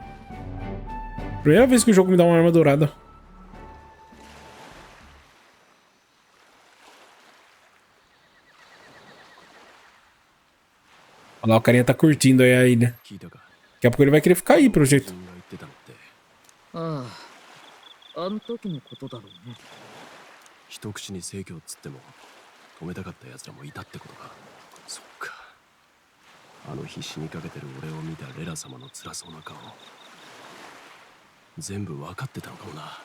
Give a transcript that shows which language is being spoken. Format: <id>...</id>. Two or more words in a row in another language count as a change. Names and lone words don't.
<pt>Primeira vez que o jogo me dá uma arma dourada. Olha lá, o carinha tá curtindo aí a ilha. Daqui a pouco ele vai querer ficar aí, pelo jeito.</pt> <ja>ああ、あん時のことだろうね。一口に正教っつっても止めたかった奴らもいたってことか。そっか。あの日死にかけてる俺を見たレラ様の辛そうな顔、全部分かってたのかもな。</ja>